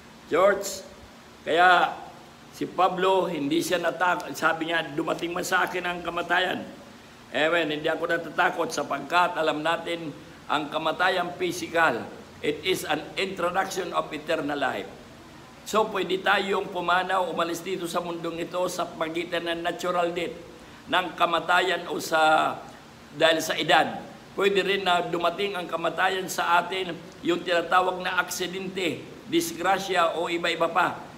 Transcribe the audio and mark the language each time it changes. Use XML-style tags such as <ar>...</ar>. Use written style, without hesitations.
<tl>George, kaya si Pablo, hindi siya natakot. Sabi niya, dumating man sa akin ang kamatayan. Amen, hindi ako natatakot sapagkat alam natin ang kamatayan physical.</tl> <en>It is an introduction of eternal life.</en> <tl>So, pwede tayong pumanaw, umalis dito sa mundong ito sa pagitan ng natural death, ng kamatayan o dahil sa edad. Pwede rin na dumating ang kamatayan sa atin, yung tinatawag na aksidente, disgrasya o iba-iba pa.</tl>